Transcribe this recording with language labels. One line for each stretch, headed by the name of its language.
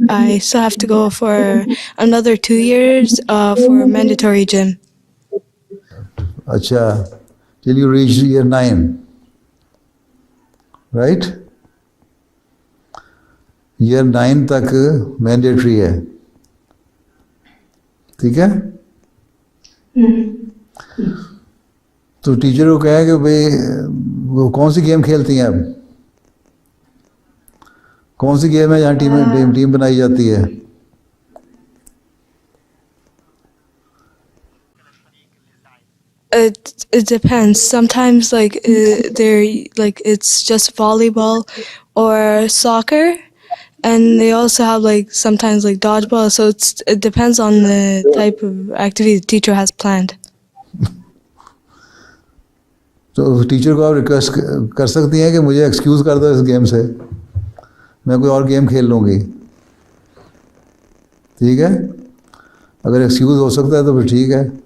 English: I still have to go for another 2 years for mandatory gym.
Urdu: اچھا,
English: till you reach year 9, right? year 9
Urdu: تک mandatory ہے, ٹھیک ہے. تو ٹیچر کو کہے کہ بھئی وہ کون سی گیم کھیلتی ہیں اب, کون سی گیم ہے جہاں ٹیم بنائی جاتی ہے؟
English: It depends. Sometimes they're like it's just volleyball or soccer, and they also have sometimes dodgeball. So it depends on the type of activity the teacher has planned.
Urdu: تو ٹیچر کو آپ request کر سکتی ہیں کہ مجھے ایکسکیوز کر دو اس game سے, میں کوئی اور گیم کھیل لوں گی, ٹھیک ہے. اگر ایکسکیوز ہو سکتا ہے تو پھر ٹھیک ہے.